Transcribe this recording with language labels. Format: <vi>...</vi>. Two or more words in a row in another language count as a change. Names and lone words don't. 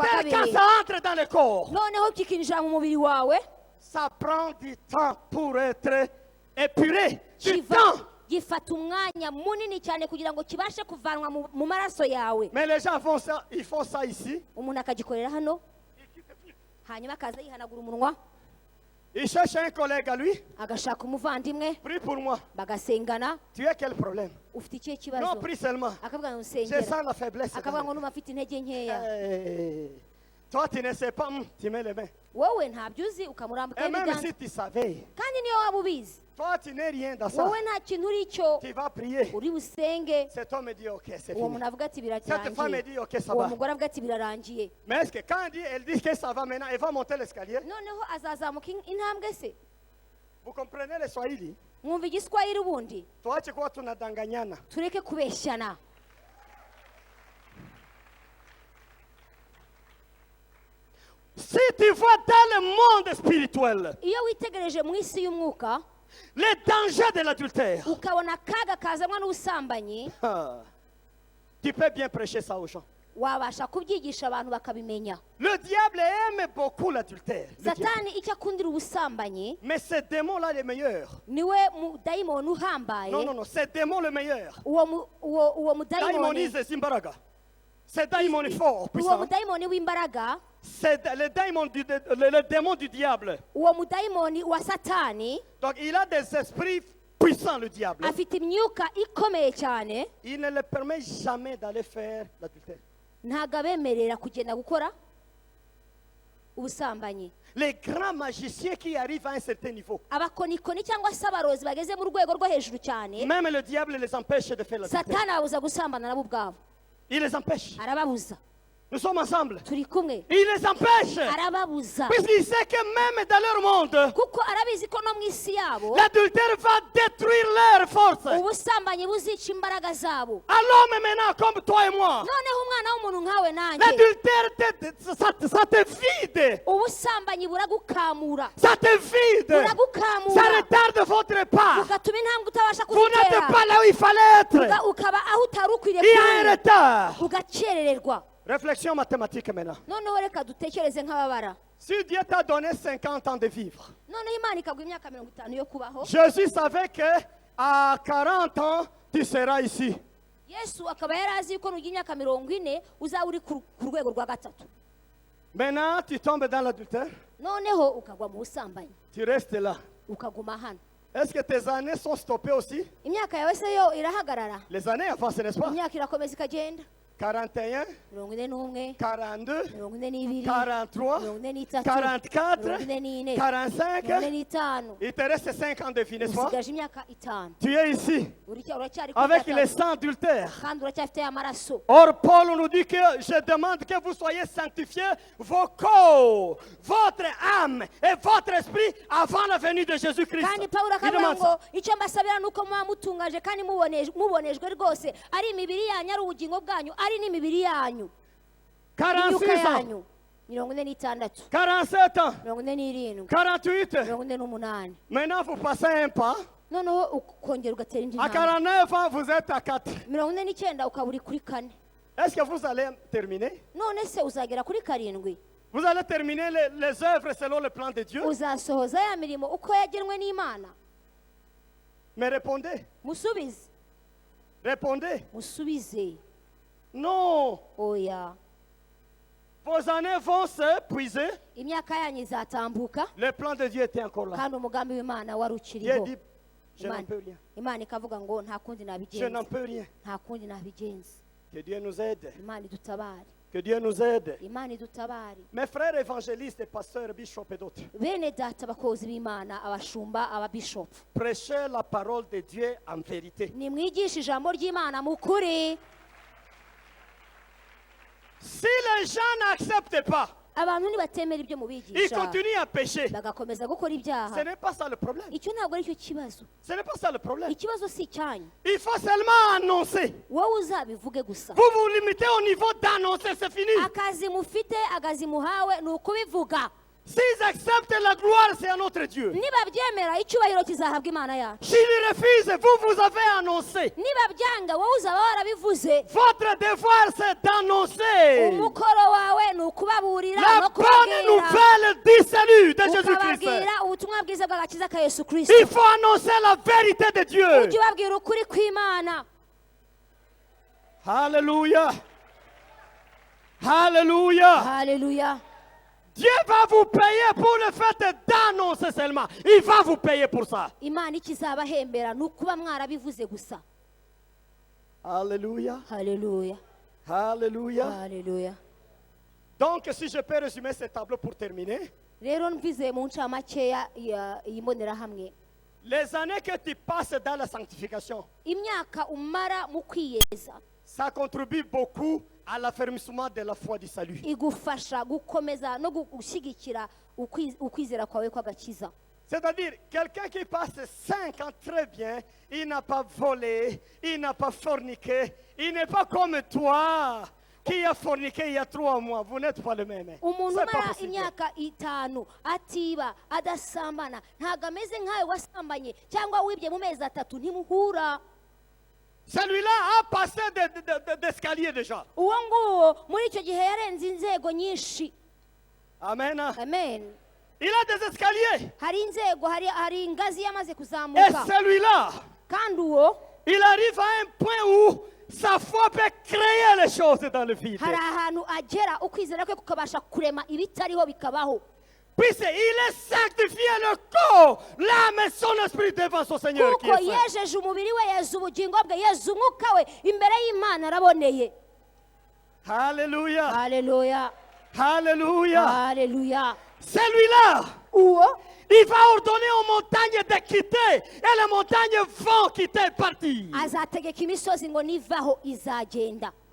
<fr>L'adultère, quand</fr> <rw>kabiri.</rw> <fr>ça entre dans le corps,</fr> <rw>noneho kikinjira mu mubiri wawe</rw> <fr>ça prend du temps pour être épuré. Du</fr> <rw>kiva</rw> <fr>temps.</fr> <rw>gifata umwanya munini cyane kugira ngo kibashe kuvanwa mu maraso yawe.</rw> <fr>Mais les gens font ça, ils font ça ici.</fr> <rw>umuntu akagikorera hano hanyuma akaza yihanagura umunwa</rw> <fr>Ils cherchent un collègue à lui.</fr> <rw>agashaka umuvandimwe</rw> <fr>Prie pour moi.</fr> <rw>bagasengana.</rw> <fr>Tu as quel problème?</fr> <rw>ufite ikihe</rw> <fr>Non,</fr> <rw>kibazo?</rw> <fr>prie seulement.</fr> <rw>akavuga ngo</rw> <fr>Je</fr> <rw>nsengera.</rw> <fr>sens la faiblesse.</fr> <rw>akavuga ngo numva afite intege nkeya. Hey.</rw> <fr>Toi, tu ne sais pas, tu mets les mains.</fr> <rw>wowe ntabyo uzi ukamurambika</rw> <fr>Et même</fr> <rw>ibiganza.</rw> <fr>si tu savais,</fr> <rw>kandi niyo waba ubizi</rw> <fr>toi, tu n'es rien dans ça.</fr> <rw>wowe nta kintu uri cyo</rw> <fr>Tu vas prier.</fr> <rw>uri busenge.</rw> <fr>Cet homme me dit, ok, c'est</fr> <rw>uwo</rw> <fr>fini.</fr> <rw>muntu avuga ati</rw> <fr>Cette femme me</fr> <rw>birarangiye.</rw> <fr>dit, ok, ça</fr> <rw>uwo</rw> <fr>va.</fr> <rw>mugore avuga ati birarangiye.</rw> <fr>Mais est-ce que quand elle dit que ça va maintenant, elle va monter l'escalier?</fr> <rw>noneho azazamuka intambwe se.</rw> <fr>Vous comprenez le Swahili?</fr> <rw>mwumva igiswahili ubundi</rw> <fr>Toi, tu crois que tu n'as d'anganyana.</fr> <rw>tureke kubeshyana.</rw> <fr>Si tu vois dans le monde spirituel</fr> <rw>iyo witegereje mu isi y'umwuka</rw> <fr>les dangers de l'adultère,</fr> <rw>ukabona akaga kazanwa n'ubusambanyi,</rw> <fr>tu peux bien prêcher ça aux gens.</fr> <rw>wabasha kubyigisha abantu bakabimenya.</rw> <fr>Le diable aime beaucoup l'adultère. Le diable.</fr> <rw>satani icyo akundira ubusambanyi</rw> <fr>Mais ce démon-là, le meilleur.</fr> <rw>niwe mudayimoni uhambaye.</rw> <fr>Non, non, non, c'est démon le meilleur.</fr> <rw>uwo mudayimoni Daimonize Zimbaraga.</rw> <fr>C'est daimon fort,</fr> <rw>uwo</rw> <fr>puissant.</fr> <rw>mudayimoni w'imbaraga,</rw> <fr>C'est le démon du diable.</fr> <rw>uwo mudayimoni wa satani</rw> <fr>Donc il a des esprits puissants, le diable.</fr> <rw>afite imyuka ikomeye cyane.</rw> <fr>Il ne le permet jamais d'aller faire l'adultère.</fr> <rw>ntabwo abemerera kugenda gukora ubusambanyi.</rw> <fr>Les grands magiciens qui arrivent à un certain niveau,</fr> <rw>abakonikoni cyangwa se abarozi bageze mu rwego rwo hejuru cyane,</rw> <fr>même le diable les empêche de faire l'adultère.</fr> <rw>satani ababuza gusambana nabo ubwabo.</rw> <fr>Il les empêche.</fr> <rw>arababuza.</rw> <fr>Nous sommes ensemble.</fr> <rw>turi kumwe.</rw> <fr>Il les empêche.</fr> <rw>arababuza</rw> <fr>Puisqu'il sait que même dans leur monde,</fr> <rw>kuko arabizi ko no mu isi yabo</rw> <fr>l'adultère va détruire leur force.</fr> <rw>ubusambanyi buzica imbaraga zabo.</rw> <fr>À l'homme maintenant, comme toi et moi,</fr> <rw>noneho umwana w'umuntu nkawe nanjye,</rw> <fr>l'adultère, ça te vide.</fr> <rw>ubusambanyi buragukamura.</rw> <fr>Ça te vide. Ça</fr> <rw>buragukamura</rw> <fr>retarde votre pas.</fr> <rw>bugatuma intambwe utabasha</rw> <fr>Vous n'êtes</fr> <rw>kuzitera,</rw> <fr>pas là où il fallait être.</fr> <rw>ukaba aho utari ukwiriye</rw> <fr>Il y a un</fr> <rw>kuba,</rw> <fr>retard.</fr> <rw>ugakerererwa.</rw> <fr>Réflexion mathématique maintenant.</fr> <rw>noneho reka dutekereze nk'ababara.</rw> <fr>Si Dieu t'a donné 50 ans de vivre,</fr> <rw>noneho imana ikaguha imyaka 50 yo kubaho.</rw> <fr>Jésus savait que à 40 ans, tu seras ici.</fr> <rw>yesu akaba yari azi yuko nugira imyaka 40 uzaba uri ku rwego rwa gatatu.</rw> <fr>Maintenant, tu tombes dans l'adultère,</fr> <rw>noneho ukagwa mu busambanyi</rw> <fr>tu restes là.</fr> <rw>ukaguma hano.</rw> <fr>Est-ce que tes années sont stoppées aussi?</fr> <rw>imyaka yawe se yo irahagarara?</rw> <fr>Les années avancent, n'est-ce pas?</fr> <rw>imyaka irakomeza ikagenda.</rw> <fr>41,</fr> <rw>mirongo ine n'umwe</rw> <fr>42,</fr> <rw>mirongo ine n'ibiri</rw> <fr>43,</fr> <rw>mirongo ine n'itatu</rw> <fr>44,</fr> <rw>mirongo ine n'ine</rw> <fr>45.</fr> <rw>mirongo ine n'itanu.</rw> <fr>Il te reste 5 ans de vie, n'est-ce pas?</fr> <rw>usigaje imyaka itanu.</rw> <fr>Tu es ici</fr> <rw>uracyari kuri</rw> <fr>avec les</fr> <rw>gatatu,</rw> <fr>sangs adultères.</fr> <rw>kandi uracyafite amaraso.</rw> <fr>Or, Paul nous dit que je demande que vous soyez sanctifiés, vos corps, votre âme et votre esprit avant la venue de Jésus-Christ.</fr> <rw>kandi pawulo</rw> <fr>Il</fr> <rw>akavuga</rw> <fr>demande</fr> <rw>ngo</rw> <fr>ça.</fr> <rw>icyo mbasabira ni uko muba mutungaje kandi mubonejwe rwose, ari imibiri yanyu, ari ubugingo bwanyu, ari n'imibiri yanyu,</rw> <fr>46</fr> <rw>imyuka</rw> <fr>ans,</fr> <rw>yanyu. mirongo ine n'itandatu</rw> <fr>47 ans,</fr> <rw>mirongo ine n'irindwi</rw> <fr>48.</fr> <rw>mirongo ine n'umunani.</rw> <fr>Maintenant, vous passez un pas.</fr> <rw>noneho ukongera ugatera indi</rw> <fr>À</fr> <rw>ntambwe.</rw> <fr>49 ans, vous êtes à 4.</fr> <rw>mirongo ine n'icyenda ukaba uri kuri kane.</rw> <fr>Est-ce que vous allez terminer?</fr> <rw>none se uzagera kuri karindwi?</rw> <fr>Vous allez terminer les œuvres selon le plan de Dieu?</fr> <rw>uzasohoza ya mirimo uko yagenwe n'Imana?</rw> <fr>Mais répondez.</fr> <rw>musubize</rw> <fr>Répondez.</fr> <rw>musubize.</rw> <fr>Non.</fr> <rw>oya,</rw> <fr>Vos années vont s'épuiser.</fr> <rw>imyaka yanyu izatambuka,</rw> <fr>Le plan de Dieu était encore là.</fr> <rw>kandi umugambi w'Imana wari</rw> <fr>Dieu</fr> <rw>ukiriho.</rw> <fr>dit, je n'en peux rien.</fr> <rw>Imana ikavuga ngo nta kundi</rw> <fr>Je n'en</fr> <rw>nabigenza,</rw> <fr>peux rien.</fr> <rw>nta kundi nabigenza.</rw> <fr>Que Dieu nous aide.</fr> <rw>Imana idutabare,</rw> <fr>Que Dieu nous aide.</fr> <rw>Imana idutabare.</rw> <fr>Mes frères évangélistes, pasteurs, bishops et d'autres,</fr> <rw>bene data abakozi b'Imana, abashumba, ababishopu,</rw> <fr>prêchez la parole de Dieu en vérité.</fr> <rw>nimwigishe ijambo ry'Imana mu kuri.</rw> <fr>Si les gens n'acceptent pas,</fr> <rw>abantu nibatemera ibyo</rw> <fr>ils</fr> <rw>mubigisha</rw> <fr>continuent à pécher.</fr> <rw>bagakomeza gukora</rw> <fr>Ce</fr> <rw>ibyaha,</rw> <fr>n'est pas ça le problème.</fr> <rw>icyo ntabwo ari cyo kibazo.</rw> <fr>Ce n'est pas ça le problème.</fr> <rw>ikibazo si icyanyu,</rw> <fr>Il faut seulement annoncer.</fr> <rw>wowe uzabivuge gusa.</rw> <fr>Vous vous limitez au niveau d'annoncer, c'est fini.</fr> <rw>akazi mufite, akazi muhawe ni ukubivuga.</rw> <fr>S'ils acceptent la gloire, c'est à notre Dieu.</fr> <rw>nibabyemera icyubahiro kizahabwa Imana yacu.</rw> <fr>S'ils refusent, vous avez annoncé.</fr> <rw>nibabyanga wowe uzaba warabivuze.</rw> <fr>Votre devoir, c'est d'annoncer</fr> <rw>umukoro wawe ni ukubaburira</rw> <fr>la</fr> <rw>no</rw> <fr>bonne</fr> <rw>kubabwira,</rw> <fr>nouvelle du salut de Jésus-Christ.</fr> <rw>ukababwira ubutumwa bwiza bw'agakiza ka Yesu Kristo.</rw> <fr>Il faut annoncer la vérité de Dieu.</fr> <rw>ujye ubabwira ukuri kw'Imana.</rw> <fr>Alléluia. Alléluia.</fr> <rw>haleluya.</rw> <fr>Dieu va vous payer pour le fait d'annoncer seulement. Il va vous payer pour ça.</fr> <rw>Imana ikizabahembera ni ukuba mwarabivuze gusa.</rw> <fr>Alléluia.</fr> <rw>haleluya,</rw> <fr>Alléluia.</fr> <rw>haleluya.</rw> <fr>Donc, si je peux résumer ce tableau pour terminer,</fr> <rw>rero mvize mu ncamakeya iyi mbonerahamwe,</rw> <fr>les années que tu passes dans la sanctification,</fr> <rw>imyaka umara mu kwiyeza</rw> <fr>ça contribue beaucoup à l'affermissement de la foi du salut.</fr> <rw>igufasha gukomeza no gushyigikira ukwizera kwawe kw'agakiza.</rw> <fr>C'est-à-dire, quelqu'un qui passe 5 ans très bien, il n'a pas volé, il n'a pas forniqué, il n'est pas comme toi qui a forniqué il y a 3 mois. Vous n'êtes pas le même.</fr> <rw>umuntu</rw> <fr>C'est pas</fr> <rw>umara</rw> <fr>possible.</fr> <rw>imyaka itanu atiba adasambana ntabwo ameze nk'ayo wasambanye cyangwa wibye mu mezi atatu, ntimuhura.</rw> <fr>Celui-là a passé d'escalier déjà.</fr> <rw>uwo nguwo muri icyo gihe yarenze inzego nyinshi.</rw> <fr>Amen.</fr> <rw>amen.</rw> <fr>Il a des escaliers.</fr> <rw>hari inzego, hari ingazi yamaze</rw> <fr>Et</fr> <rw>kuzamuka,</rw> <fr>celui-là,</fr> <rw>kandi uwo</rw> <fr>il arrive à un point où sa foi peut créer les choses dans le vide.</fr> <rw>hari ahantu agera ukwizera kwe kukabasha kurema ibitariho bikabaho,</rw> <fr>Puisqu'il est sanctifié le corps, l'âme et son esprit devant son Seigneur qui</fr> <rw>kuko</rw> <fr>est saint.</fr> <rw>yejeje umubiri we, yeza ubugingo bwe, yeza umwuka we imbere y'Imana araboneye.</rw> <fr>Alléluia.</fr> <rw>haleluya,</rw> <fr>Alléluia.</fr> <rw>haleluya.</rw> <fr>Celui-là,</fr> <rw>uwo</rw> <fr>il va ordonner aux montagnes de quitter et les montagnes vont quitter partir.</fr> <rw>azategeka imisozi ngo nivaho izagenda.</rw>